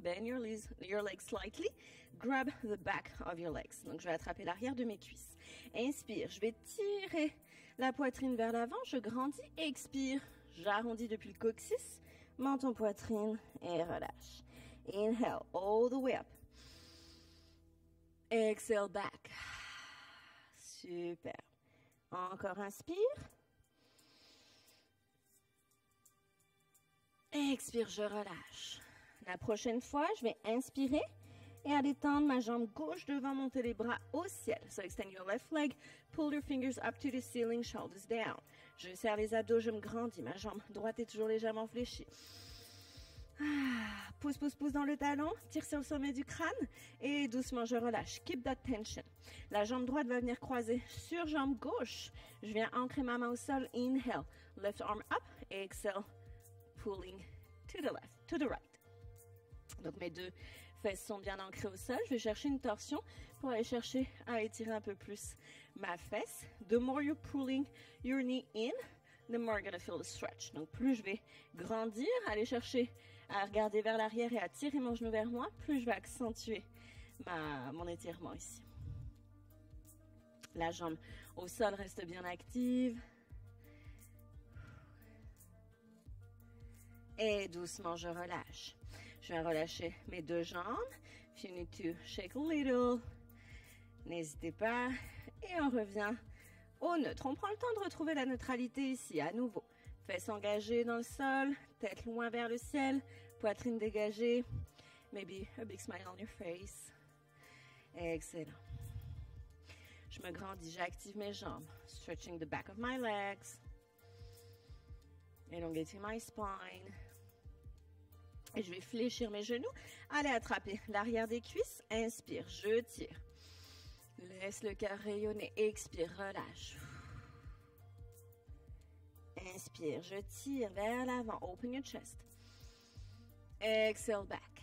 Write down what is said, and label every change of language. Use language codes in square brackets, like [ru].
[en] Bend your legs slightly. Grab the back of your legs. [fr] Donc, je vais attraper l'arrière de mes cuisses. Inspire. Je vais tirer la poitrine vers l'avant. Je grandis. Expire. J'arrondis depuis le coccyx. Menton poitrine et relâche. [en] Inhale. All the way up. Exhale back. Super. [fr] Encore inspire. Expire, je relâche. La prochaine fois, je vais inspirer et aller tendre ma jambe gauche devant, monter les bras au ciel. [en] So extend your left leg, pull your fingers up to the ceiling, shoulders down. [fr] Je serre les abdos, je me grandis. Ma jambe droite est toujours légèrement fléchie. Pousse, pousse, pousse dans le talon, tire sur le sommet du crâne et doucement je relâche. [en] Keep that tension. [fr] La jambe droite va venir croiser sur jambe gauche. Je viens ancrer ma main au sol. [en] Inhale, left arm up. Exhale, pulling to the left, to the right. [fr] Donc mes deux fesses sont bien ancrées au sol. Je vais chercher une torsion pour aller chercher à étirer un peu plus ma fesse. [en] The more you're pulling your knee in, the more you're going to feel the stretch. [fr] Donc plus je vais grandir, aller chercher à regarder vers l'arrière et à tirer mon genou vers moi, plus je vais accentuer mon étirement ici. La jambe au sol reste bien active. Et doucement, je relâche. Je vais relâcher mes deux jambes. [en] If you need to shake a little, [fr] n'hésitez pas. Et on revient au neutre. On prend le temps de retrouver la neutralité ici, à nouveau. Fesses engagées dans le sol, tête loin vers le ciel, poitrine dégagée. [en] Maybe a big smile on your face. Excellent. [fr] Je me grandis, j'active mes jambes. [en] Stretching the back of my legs. Elongating my spine. [fr] Et je vais fléchir mes genoux. Allez, attraper l'arrière des cuisses. Inspire, je tire. Laisse le cœur rayonner. Expire, relâche. Inspire, je tire vers l'avant. [en] Open your chest. Exhale back.